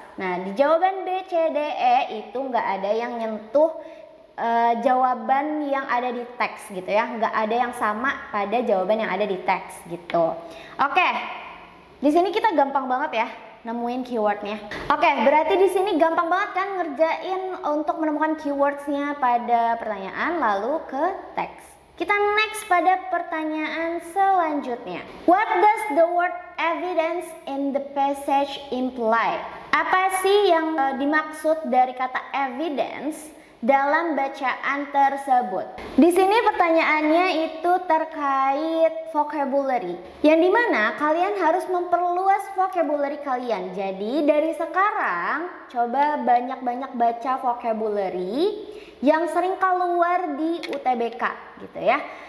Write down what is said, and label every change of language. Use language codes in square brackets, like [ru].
[id] Nah, di jawaban B, C, D, E itu nggak ada yang nyentuh jawaban yang ada di teks gitu ya, nggak ada yang sama pada jawaban yang ada di teks gitu. Oke, di sini kita gampang banget ya nemuin keywordnya. Oke, berarti di sini gampang banget kan ngerjain untuk menemukan keywordsnya pada pertanyaan lalu ke teks. Kita next pada pertanyaan selanjutnya. [en] What does the word evidence in the passage imply? [id] Apa sih yang dimaksud dari kata evidence dalam bacaan tersebut? Di sini pertanyaannya itu terkait vocabulary, yang dimana kalian harus memperluas vocabulary kalian. Jadi dari sekarang coba banyak-banyak baca vocabulary yang sering keluar di UTBK gitu ya.